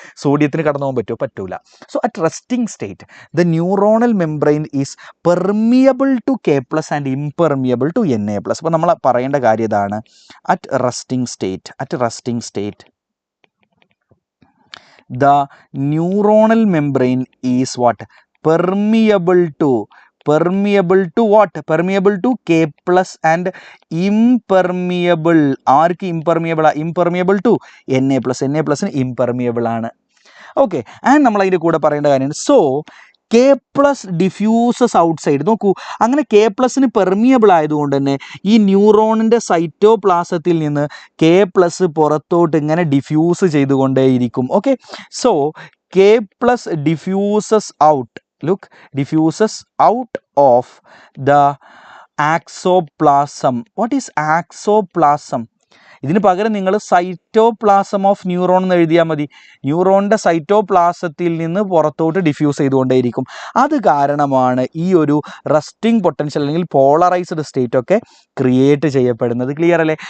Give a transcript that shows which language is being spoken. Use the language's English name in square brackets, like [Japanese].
[Malayalam] സോഡിയത്തിന് കടന്നു പോകാൻ പറ്റുമോ? പറ്റൂല. [English] So at resting state the neuronal membrane is permeable to K+ and impermeable to Na+. [Malayalam] അപ്പോൾ നമ്മൾ പറയേണ്ട കാര്യം ഇതാണ്. [English] At resting state the neuronal membrane is what? Permeable to what? Permeable to K+ and impermeable. [Malayalam] Arc impermeable? [English] Impermeable to Na+. Impermeable ആണ്. Okay, and [Malayalam] നമ്മൾ അതിൻ്റെ കൂടെ പറയേണ്ട കാര്യമാണ്. [English] So K+ diffuses outside. [Malayalam] നോക്കൂ, അങ്ങനെ K+ന് പെർമിയബിൾ ആയതുകൊണ്ട് തന്നെ ഈ ന്യൂറോണിൻ്റെ സൈറ്റോപ്ലാസത്തിൽ നിന്ന് K+ പുറത്തോട്ട് ഇങ്ങനെ diffuse ചെയ്തുകൊണ്ടേയിരിക്കും. [English] Okay, so K+ diffuses out. Look, diffuses out of the axoplasm. What is axoplasm? [Malayalam] ഇതിന് പകരം നിങ്ങൾ സൈറ്റോപ്ലാസം ഓഫ് ന്യൂറോൺ എന്ന് എഴുതിയാൽ മതി. ന്യൂറോണിൻ്റെ സൈറ്റോപ്ലാസത്തിൽ നിന്ന് പുറത്തോട്ട് ഡിഫ്യൂസ് ചെയ്തുകൊണ്ടേയിരിക്കും. അത് കാരണമാണ് ഈ ഒരു റെസ്റ്റിംഗ് പൊട്ടൻഷ്യൽ അല്ലെങ്കിൽ പോളറൈസ്ഡ് സ്റ്റേറ്റ് ഒക്കെ ക്രിയേറ്റ് ചെയ്യപ്പെടുന്നത്. ക്ലിയർ അല്ലേ?